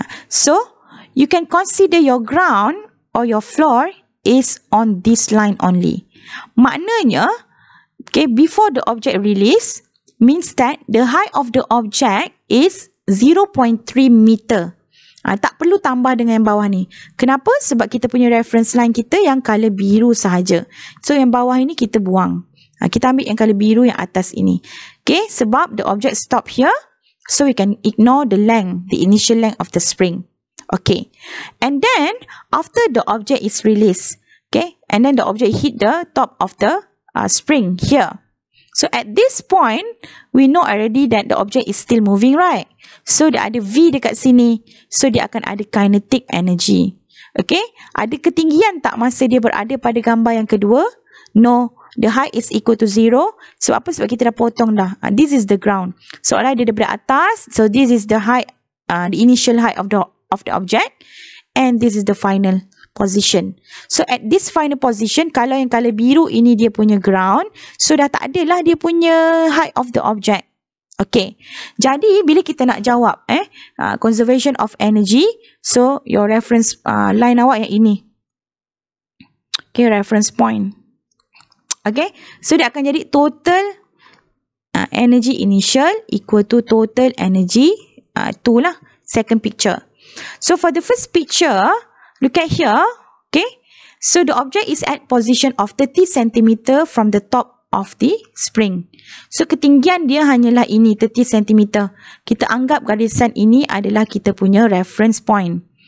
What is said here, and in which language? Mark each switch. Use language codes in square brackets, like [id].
[en] So, you can consider your ground or your floor is on this line only. Maknanya, okay, before the object release, means that the height of the object is 0.3 meter. [ms] Tak perlu tambah dengan yang bawah ni. Kenapa? Sebab kita punya reference line kita yang color biru sahaja. So, yang bawah ini kita buang. Kita ambil yang color biru yang atas ini. [en] Okay, sebab the object stop here. So, we can ignore the length, the initial length of the spring. Okay. And then, after the object is released, okay, and then the object hit the top of the spring here. So, at this point, we know already that the object is still moving, right? [ms] So, dia ada V dekat sini. So, dia akan ada kinetic energy. Okay? Ada ketinggian tak masa dia berada pada gambar yang kedua? [en] No. The height is equal to 0. So, apa? [ms] Sebab kita dah potong dah. [en] This is the ground. [ms] Soalan dia daripada atas. [en] So, this is the height, the initial height of the object. And this is the final [ms] position. [en] So at this final position, [ms] kalau yang color biru ini dia punya ground, so dah tak ada lah dia punya [en] height of the object. [ms] Okay, jadi bila kita nak jawab conservation of energy, so your reference line awak yang ini. [en] Okay, reference point. Okay, so [ms] dia akan jadi [en] total energy initial equal to total energy, itulah second picture. So for the first picture, look at here, okay, so the object is at position of 30 cm from the top of the spring. [ms] So ketinggian dia hanyalah ini 30 cm. Kita anggap garisan ini adalah kita punya reference point.